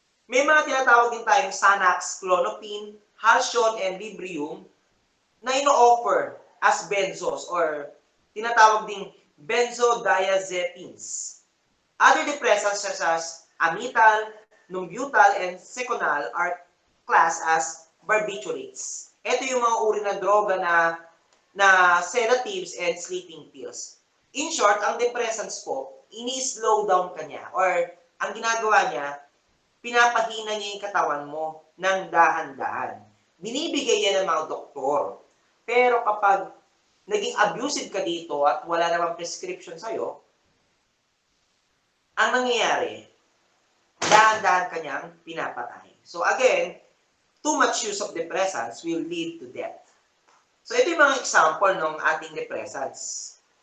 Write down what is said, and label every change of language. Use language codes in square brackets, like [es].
[tl] May mga tinatawag din tayong Xanax, Klonopin, Halcion, and Librium na ino-offer as benzos or tinatawag ding benzodiazepines. [en] Other depressants such as Amital, Numbutal, and Seconal are classed as barbiturates. [tl] Ito yung mga uri ng droga na [en] sedatives and sleeping pills. [tl] In short, ang depressants po, ini-slow down ka niya or ang ginagawa niya, pinapahina niya yung katawan mo ng dahan-dahan. Binibigay yan ng mga doktor. Pero kapag naging abusive ka dito at wala namang prescription sa'yo, ang nangyayari, dahan-dahan ka niyang pinapatay. [en] So again, too much use of depressants will lead to death. [tl] So ito yung mga example ng ating depressants.